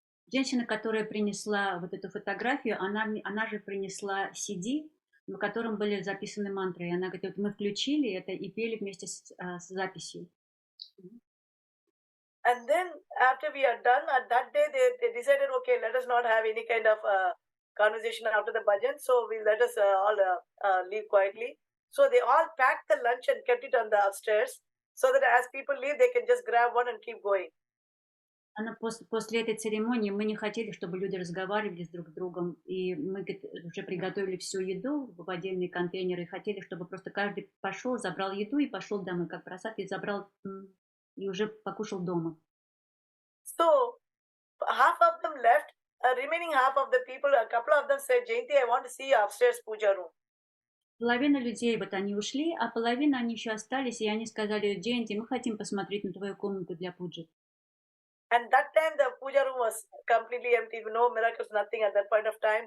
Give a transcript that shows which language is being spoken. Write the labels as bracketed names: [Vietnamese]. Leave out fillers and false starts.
[Russian] Женщина, которая принесла вот эту фотографию, она же принесла CD, на котором были записаны мантры. И она говорит, вот мы включили это и пели вместе с записью. [English] And then after we are done, at that day they decided, okay, let us not have any kind of conversation after the bhajan, so let us all leave quietly. So they all packed the lunch and kept it on the upstairs, so that as people leave, they can just grab one and keep going. [Russian] После этой церемонии мы не хотели, чтобы люди разговаривали с друг с другом, и мы уже приготовили всю еду в отдельные контейнеры, и хотели, чтобы просто каждый пошел, забрал еду и пошел домой, как просад, и забрал, и уже покушал дома. [English] So, half of them left, remaining half of the people, a couple of them said, Jayanthi, I want to see your upstairs puja room. [Russian] Половина людей, вот они ушли, а половина они еще остались, и они сказали, Джаянти, мы хотим посмотреть на твою комнату для пуджи. [English] And that time the puja room was completely empty, no miracles, nothing at that point of time.